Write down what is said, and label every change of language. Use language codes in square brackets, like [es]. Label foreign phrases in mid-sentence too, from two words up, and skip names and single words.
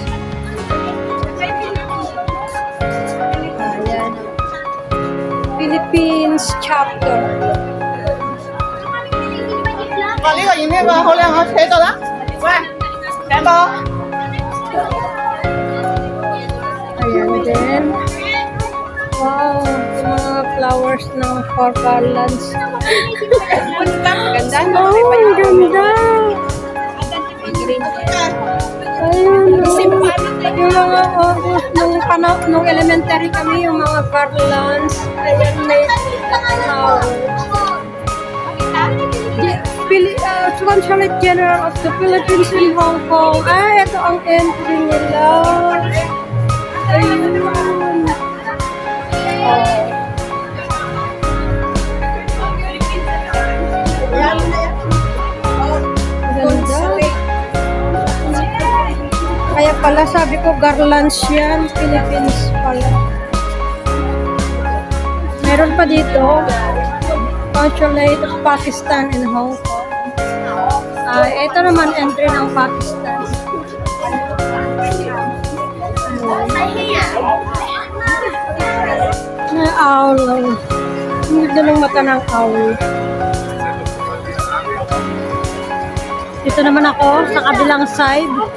[tl] Ayan. [en] Philippines chapter. [yue] 哇！呢個影呢個好靚，我企度啦。喂，兩個。 [tl] Ayan din. Wow, yung mga flowers ng [en] four garlands. [tl] Ganda. Oh, ang ganda. Ayun, yung mga nung elementary kami, yung mga garlands. Ayan, may flowers. Consulate General of the Philippines in Hong Kong. Ay, ito ang entry nila. Ayun. Ganda. pala, sabi ko garlands yan. Philippines pala. Meron pa dito. Consulate of Pakistan in Hong Kong. Ito naman entry ng Pakistan. Owl. Hindi ng mata ng owl. Dito naman ako sa kabilang side.